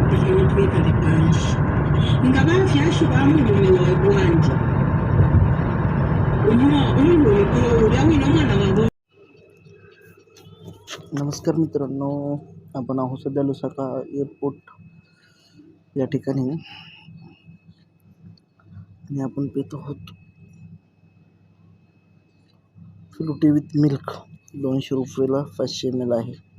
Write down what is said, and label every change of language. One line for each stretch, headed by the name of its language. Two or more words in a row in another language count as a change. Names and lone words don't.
Bemba: twekale pansi nga bafyashu bamulumila bwanje ulyawina mwana wabo.
Marathi: नमस्कार मित्रांनो, आपण आहोत सध्या लुसाका एअरपोर्ट या ठिकाणी आणि आपण पित आहोत फ्रुटी
English: with milk.
Marathi: 200 रुपयाला 500 ml आहे.